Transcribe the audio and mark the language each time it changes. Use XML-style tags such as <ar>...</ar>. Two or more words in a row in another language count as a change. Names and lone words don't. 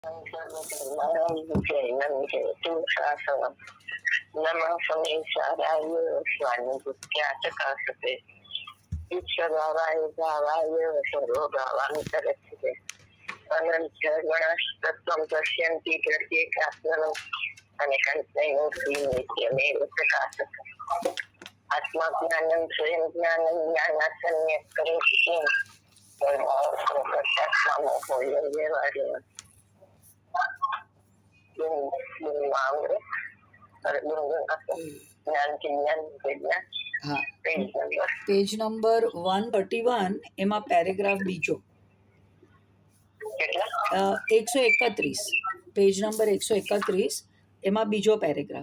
<sa>नमः समेशाराय स्वानुभूत्याचकाशते ईश्वराय भावाय सर्वभावान्तरक्षते अनंत गणस्तत्त्वं पश्यन्ति प्रत्येकात्मनम् अनेकान्तैर्नित्यमेव प्रकाशते आत्मज्ञानं स्वयं ज्ञानं ज्ञानात् सम्यक् करोति किं</sa> <en>page number</en> <gu>131 એમાં પેરેગ્રાફ બીજો 131</gu> <en>page number</en> <gu>131 એમાં બીજો પેરેગ્રાફ.</gu>